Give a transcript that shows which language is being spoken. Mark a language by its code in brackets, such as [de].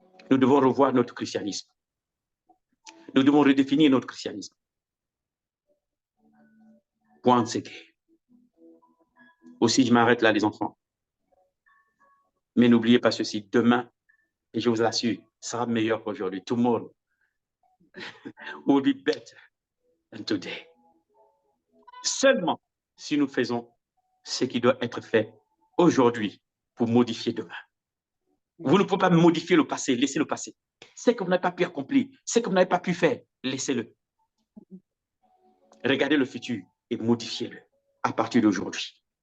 [fr] Nous devons revoir notre christianisme. Nous devons redéfinir notre christianisme. [en] Once again. [fr] Aussi, je m'arrête là, les enfants. Mais n'oubliez pas ceci, demain, et je vous assure, sera meilleur qu'aujourd'hui. [en] Tomorrow will be better than today. [fr] Seulement si nous faisons ce qui doit être fait aujourd'hui pour modifier demain. Vous ne pouvez pas modifier le passé, laissez le passé. Ce que vous n'avez pas pu accomplir, ce que vous n'avez pas pu faire, laissez-le. Regardez le futur et modifiez-le à partir d'aujourd'hui.